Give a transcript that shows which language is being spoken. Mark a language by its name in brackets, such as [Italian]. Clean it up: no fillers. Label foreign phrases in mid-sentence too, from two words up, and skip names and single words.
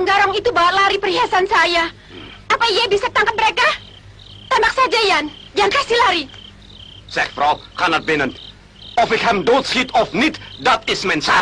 [Indonesian] orang itu bawa lari perhiasan saya. Apa ia bisa tangkap mereka? Tembak saja, Yan. Jangan kasih lari. [Dutch] Zeg, vrouw, ga naar binnen. Of ik hem doodschiet of niet, dat is mijn zaak.